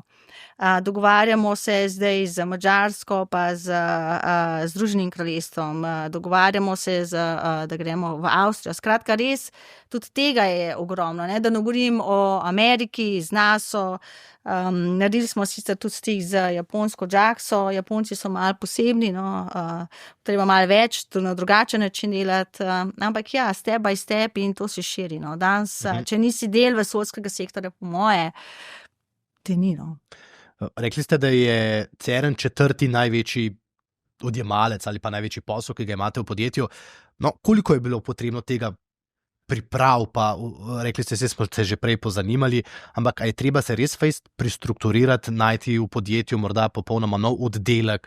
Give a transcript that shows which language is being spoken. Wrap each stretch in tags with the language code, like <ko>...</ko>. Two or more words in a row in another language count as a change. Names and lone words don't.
<sl>Dogovarjamo se zdaj z Madžarsko, pa z Združenim kraljestvom, dogovarjamo se, da gremo v Avstrijo. Skratka, res, tudi tega je ogromno, da ne govorim o Ameriki, z NASO, naredili smo sicer tudi stik z japonsko JAXO, Japonci so malo posebni, treba malo več, to na drugačen način delati, ampak ja,</sl> <en>step by step</en> <sl>in to se širi. Danes, če nisi del vesoljskega sektorja, po moje, te ni. Rekli ste, da je CERN 4. največji odjemalec ali pa največji posel, ki ga imate v podjetju. Koliko je bilo potrebno tega priprav, pa rekli ste, smo se že prej pozanimali, ampak je treba se res pristrukturirati, najti v podjetju morda popolnoma nov oddelek.</sl>